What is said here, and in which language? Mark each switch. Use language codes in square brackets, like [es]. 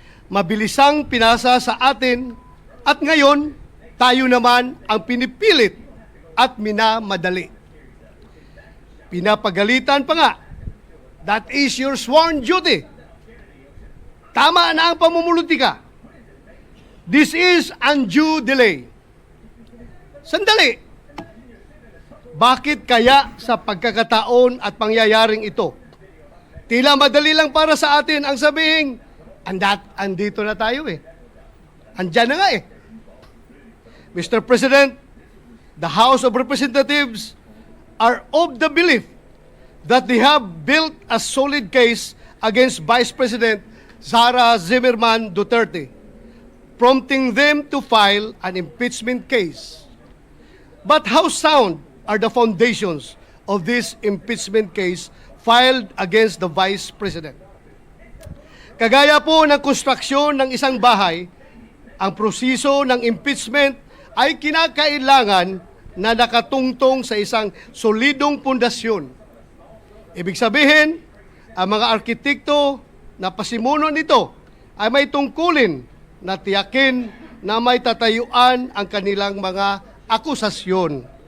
[tl] Mabilisang pinasa sa atin at ngayon tayo naman ang pinipilit at minamadali. Pinapagalitan pa nga, [en] that is your sworn duty. [tl] Tama na ang pamumulutika. [en] This is undue delay. [tl] Sandali. Bakit kaya sa pagkakataon at pangyayaring ito, tila madali lang para sa atin ang sabihin, andito na tayo Andyan na nga Mr. [en] President, the House of Representatives are of the belief that they have built a solid case against Vice President Sara Duterte, prompting them to file an impeachment case. But how sound are the foundations of this impeachment case filed against the Vice President? [tl] Kagaya po ng konstruksyon ng isang bahay, ang proseso ng impeachment ay kinakailangan na nakatungtong sa isang solidong pundasyon. Ibig sabihin, ang mga arkitekto na pasimuno nito ay may tungkulin na tiyakin na may tatayuan ang kanilang mga akusasyon.